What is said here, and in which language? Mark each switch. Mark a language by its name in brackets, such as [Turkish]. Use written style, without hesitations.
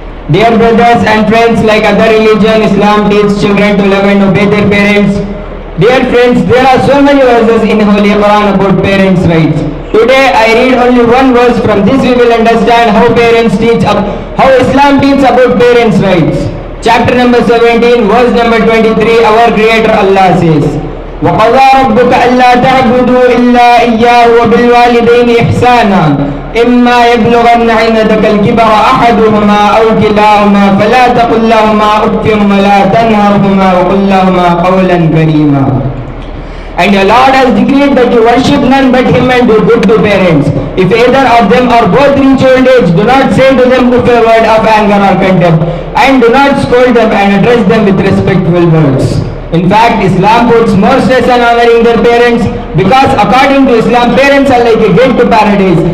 [English] Dear brothers and friends, like other religion, Islam teaches children to love and obey their parents. Dear friends, there are so many verses in Holy Quran about parents' rights. Today I read only one verse. From this we will understand how Islam teaches about parents' rights. Chapter number 17, verse number 23, our Creator Allah says, [Arabic] وَقَضَى رَبُّكَ أَلَّا تَعْبُدُوا إِلَّا إِيَّاهُ وَبِالْوَالِدَيْنِ إِحْسَانًا إِمَّا يَبْلُغَنَّ عِندَكَ الْكِبَرَ أَحَدُهُمَا أَوْ كِلَاهُمَا فَلَا تَقُل لَّهُمَا أُفٍّ وَلَا تَنْهَرْهُمَا وَقُل لَّهُمَا قَوْلًا كَرِيمًا. [English] And your Lord has decreed that you worship none but Him and do good to parents. If either of them or both reach old age, do not say to them a word of anger or contempt, and do not scold them and address them with respectful words. In fact, Islam puts more stress on honoring their parents, because according to Islam, parents are like a gate to paradise.